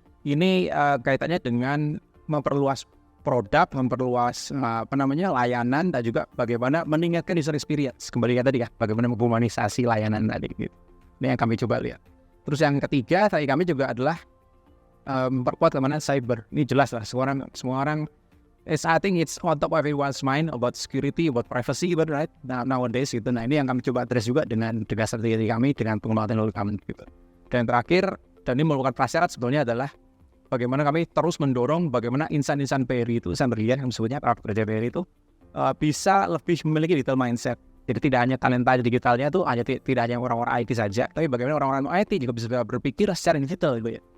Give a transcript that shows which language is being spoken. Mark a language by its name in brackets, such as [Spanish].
[Indonesian] Ini kaitannya dengan memperluas produk, memperluas layanan, dan juga bagaimana meningkatkan user experience. Kembali ke tadi ya, bagaimana menghumanisasi layanan tadi gitu. Ini yang kami coba lihat. Terus yang ketiga tadi kami juga adalah memperkuat keamanan cyber. Ini jelas lah semua orang [English] I think it's on top of everyone's mind about security, about privacy, right? Nowadays gitu. [Indonesian] Nah, ini yang kami coba address juga dengan strategi kami, dengan pengembangan teknologi kami gitu. Dan terakhir, dan ini merupakan prasyarat sebetulnya adalah bagaimana kami terus mendorong bagaimana insan-insan BRI itu, insan brilian yang sebutnya para pekerja BRI itu bisa lebih memiliki digital mindset. Jadi tidak hanya talenta digitalnya itu tidak hanya orang-orang IT saja, tapi bagaimana orang-orang IT juga bisa berpikir secara digital gitu ya.